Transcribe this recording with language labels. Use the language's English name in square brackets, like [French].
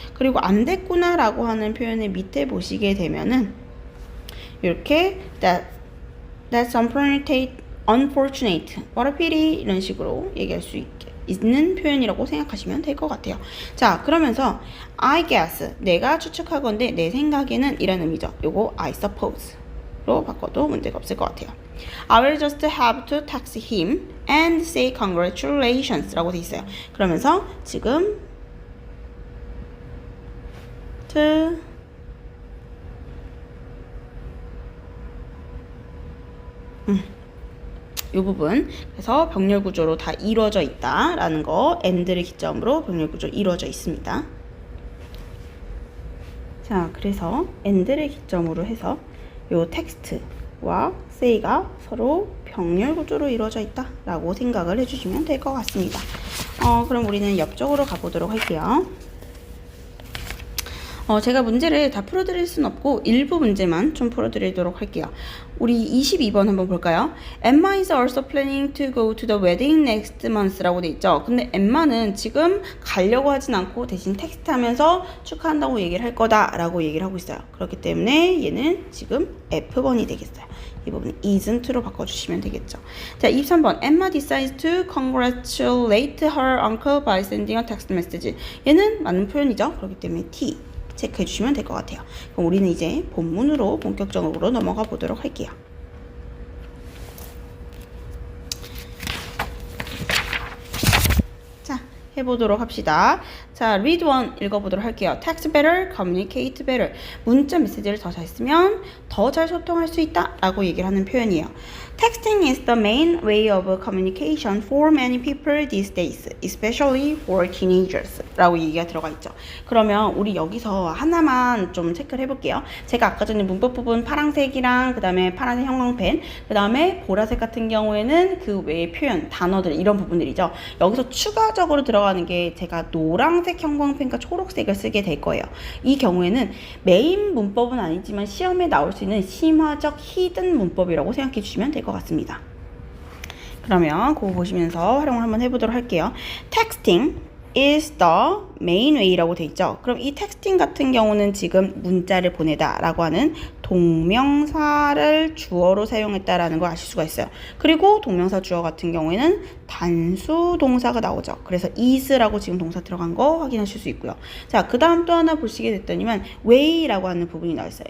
[Korean] 그리고 안 됐구나 라고 하는 표현을 밑에 보시게 되면은 이렇게 [English] that's unfortunate, what a pity [Korean] 이런 식으로 얘기할 수 있는 표현이라고 생각하시면 될 것 같아요. 자, 그러면서 I guess 내가 추측하건대 내 생각에는 이런 의미죠. 요거 I suppose로 바꿔도 문제가 없을 것 같아요. [English] I will just have to text him and say congratulations [Korean] 라고 돼 있어요. 그러면서 지금 이 부분. 그래서 병렬 구조로 다 이루어져 있다라는 거, and를 기점으로 병렬 구조 이루어져 있습니다. 자, 그래서 and를 기점으로 해서 요 텍스트와 say가 서로 병렬 구조로 이루어져 있다라고 생각을 해주시면 될 것 같습니다. 그럼 우리는 옆쪽으로 가보도록 할게요. 제가 문제를 다 풀어드릴 순 없고 일부 문제만 좀 풀어드리도록 할게요. 우리 22번 한번 볼까요? [English] Emma is also planning to go to the wedding next month [Korean] 라고 돼 있죠. 근데 엠마는 지금 가려고 하진 않고 대신 텍스트 하면서 축하한다고 얘기를 할 거다 라고 얘기를 하고 있어요. 그렇기 때문에 얘는 지금 F번이 되겠어요. 이 부분은 isn't로 바꿔주시면 되겠죠. 자, 23번. [English] Emma decides to congratulate her uncle by sending a text message. [Korean] 얘는 맞는 표현이죠. 그렇기 때문에 T 체크해 주시면 될 것 같아요. 그럼 우리는 이제 본문으로 본격적으로 넘어가 보도록 할게요. 자, 해보도록 합시다. 자, read one 읽어보도록 할게요. [English] Text better, communicate better. [Korean] 문자 메시지를 더 잘 쓰면 더 잘 소통할 수 있다 라고 얘기를 하는 표현이에요. [English] Texting is the main way of communication for many people these days, especially for teenagers [Korean] 라고 얘기가 들어가 있죠. 그러면 우리 여기서 하나만 좀 체크를 해볼게요. 제가 아까 전에 문법 부분 파란색이랑 그 다음에 파란색 형광펜, 그 다음에 보라색 같은 경우에는 그 외의 표현, 단어들 이런 부분들이죠. 여기서 추가적으로 들어가는 게 제가 노란색 형광펜과 초록색을 쓰게 될 거예요. 이 경우에는 메인 문법은 아니지만 시험에 나올 수 있는 심화적 히든 문법이라고 생각해 주시면 될 것 같습니다. 그러면 그거 보시면서 활용을 한번 해보도록 할게요. [English] Texting is the main way [Korean] 라고 돼 있죠. 그럼 이 texting 같은 경우는 지금 문자를 보내다 라고 하는 동명사를 주어로 사용했다라는 걸 아실 수가 있어요. 그리고 동명사 주어 같은 경우에는 단수 동사가 나오죠. 그래서 is라고 지금 동사 들어간 거 확인하실 수 있고요. 자, 그 다음 또 하나 보시게 됐더니만 way라고 하는 부분이 나와 있어요.